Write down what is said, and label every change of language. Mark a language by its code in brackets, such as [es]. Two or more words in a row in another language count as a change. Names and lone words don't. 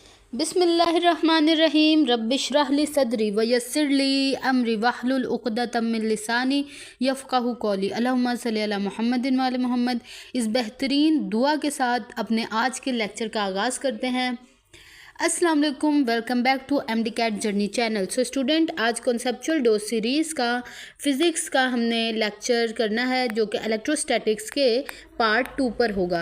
[ar] بسم الله الرحمن الرحيم رب اشرح لي صدري ويسر لي أمري واحلل عقدة من لساني يفقهوا قولي اللهم صل على محمد وآل محمد. [ur] اس بہترین دعا کے ساتھ اپنے آج کے لیکچر کا آغاز کرتے ہیں. [ar] السلام عليكم, [en] welcome back to MDCAT Journey channel. [ur] سو سٹوڈنٹ، آج [en] conceptual dose series [ur] کا فزکس کا ہم نے لیکچر کرنا ہے جو کہ الیکٹروسٹیٹکس کے پارٹ 2 پر ہوگا.